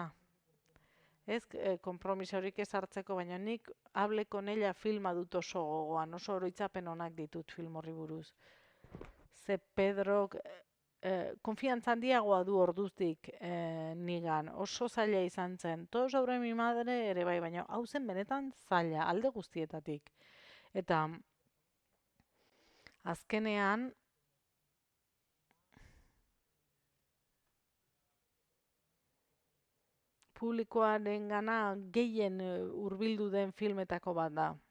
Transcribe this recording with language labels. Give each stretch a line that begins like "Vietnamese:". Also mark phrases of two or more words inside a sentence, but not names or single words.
Basque: Ez konpromisorik ez hartzeko, baina nik hableko nela filma dut oso gogoan, oso oroitzapen onak ditut film horri buruz. Ze Pedrok konfiantza handiagoa du orduztik nigan. Oso zaila izan zen. Todo sobre mi madre ere bai, baina hau zen benetan zaila, alde guztietatik. Eta azkenean, publikoarengana gehien hurbildu den filmetako bat da.